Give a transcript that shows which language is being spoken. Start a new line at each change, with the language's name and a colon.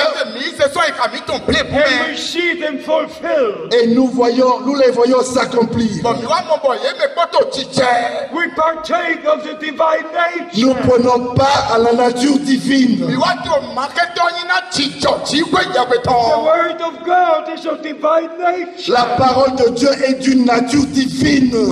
English: and we see them fulfilled,
French: et nous les voyons s'accomplir.
English: We partake of the divine nature.
French: Nous prenons part à la nature divine.
English: The word of God is of divine nature.
French: La parole de Dieu est d'une nature divine.